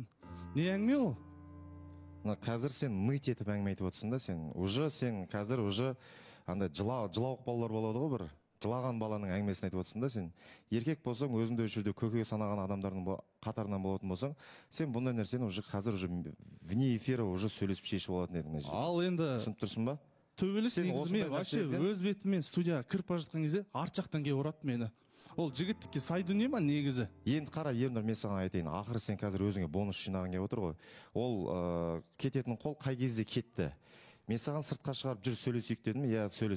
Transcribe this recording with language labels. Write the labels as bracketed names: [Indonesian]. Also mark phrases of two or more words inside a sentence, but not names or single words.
[Kazakh] Не әңгіме ол? Қазір сен мыть етіп әңгіме айтып отырсың да, сен қазір уже андай жылауық балалар болады ғой, бір жылаған баланың әңгімесін айтып отырсың да, сен еркек болсаң, өзіңді осы жерде көкеге санаған адамдардың қатарынан болатын болсаң, сен бұндай нәрсені уже қазір [Russian] уже вне эфира уже [Kazakh] сөйлесіп шешіп алатын едің. Ал енді түсініп тұрсың ба? Төбелес негізімен вообще өз бетімен студияға кіріп бара жатқан кезде арт жақтан келіп ұрады мені. Ол жігіттікке сай дүние ма негізі? Енді қара, Ернұр, мен саған айтайын, ақыры сен қазір өзіңе бонус жинаған келіп отыр ғой. Ол кететін қол қай кезде кетті? Мен саған сыртқа шығарып жүр сөйлесейік дедім, сөйлес.